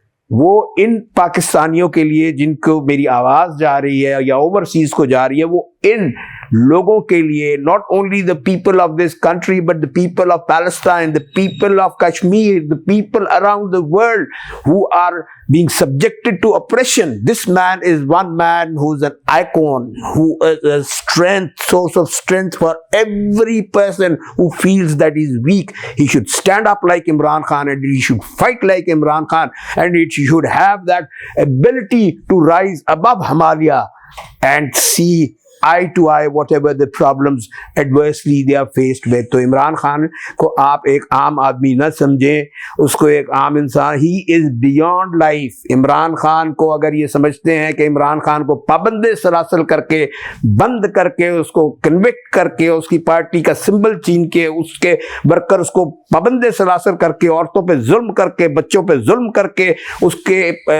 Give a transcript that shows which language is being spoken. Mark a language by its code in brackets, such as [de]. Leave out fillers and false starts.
[ur] وہ ان پاکستانیوں کے لیے جن کو میری آواز جا رہی ہے یا اوورسیز کو جا رہی ہے، وہ ان لوگوں کے لیے، [en] not only the people of this country but the people of Palestine, the people of Kashmir, the people around the world who are being subjected to oppression. This man is one man who's an icon, who is a source of strength for every person who feels that he's weak. He should stand up like Imran Khan, and he should fight like Imran Khan, and he should have that ability to rise above Himalaya and see eye to eye whatever the problems adversely they are faced with. [ur] تو عمران خان کو آپ ایک عام آدمی نہ سمجھیں، اس کو ایک عام انسان، [en] he is beyond life. [ur] Imran Khan کو اگر یہ سمجھتے ہیں کہ عمران خان کو پابند سلاسل کر کے، بند کر کے، اس کو کنوکٹ کر کے، اس کی پارٹی کا سمبل چھین کے، اس کے ورکرز کو پابند سلاسل کر کے، عورتوں پہ ظلم کر کے، بچوں پہ ظلم کر کے، اس کے